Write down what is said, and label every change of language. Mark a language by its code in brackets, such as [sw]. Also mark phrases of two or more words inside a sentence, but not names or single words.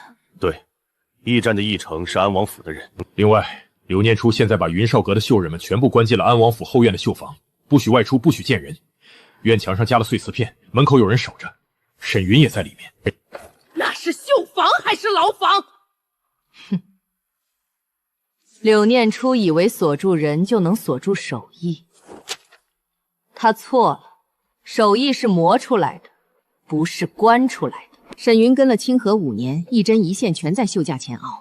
[zh] 對，驛站的驛丞是安王府的人。另外，柳念初現在把雲少閣的繡人們全部關進了安王府後院的繡房，不許外出，不許見人。院牆上加了碎瓷片，門口有人守着。沈雲也在裡面。那是繡房還是牢房？哼！柳念初以為鎖住人就能鎖住手藝，他錯了。手藝是磨出來的，不是關出來的。沈雲跟了清河5年，一針一線全在繡架前熬。